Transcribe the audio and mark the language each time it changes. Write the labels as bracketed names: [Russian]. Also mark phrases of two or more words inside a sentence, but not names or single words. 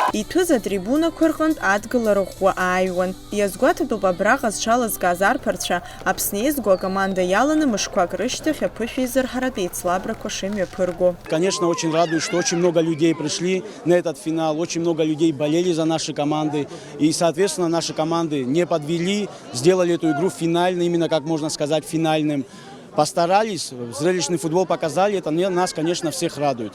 [Abkhazian] иҭәыз атрибунақәа рҟынтә адгыла рыӷәӷәа ааҩуан. Иазгәаҭатәуп абраҟа зҽалазгаз арԥарцәа Аԥсны иезго акоманда иаланы мышқәак рышьҭахь аԥышә еизырҳаратә еицлабрақәа шымҩаԥырго. [Russian] Конечно, очень радует, что очень много людей пришли на этот финал, очень много людей болели за наши команды. И, соответственно, наши команды не подвели, сделали эту игру финальной, именно, как можно сказать, финальным. Постарались, зрелищный футбол показали, это нас, конечно, всех радует.